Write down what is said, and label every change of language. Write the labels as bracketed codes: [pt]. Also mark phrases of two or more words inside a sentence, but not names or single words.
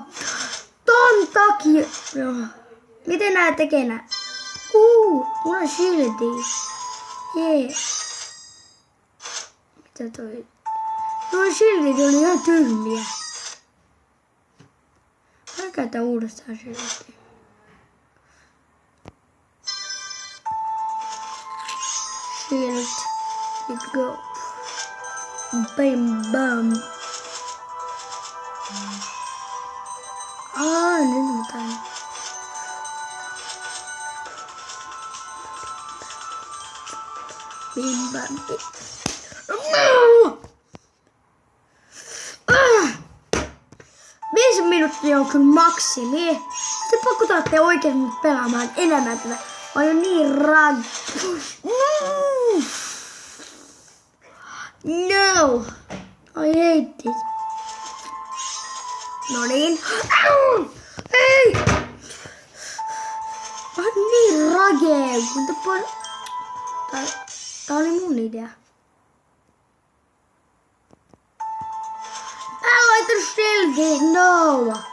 [fi] Ton takia. Miten nää tekee nää? Mulla on shildi. Jee. Mitä toi? Nuo shildit oli ihan tyhmiä. Mä käytän uudestaan shildia. Shield. [en] Let's go. Bam bam. [fi] Nyt mä tain. Bim bam bim. No! 5 minuuttia on kyllä maksimi. Sitten pakko taatte oikein nyt pelaamaan enemmän tätä. Mä oon niin rag. No! [en] I hate it. [fi] No niin. Ei! Mä oon niin ragee. Tää oli mun idea. Mä laitan shildiin. No!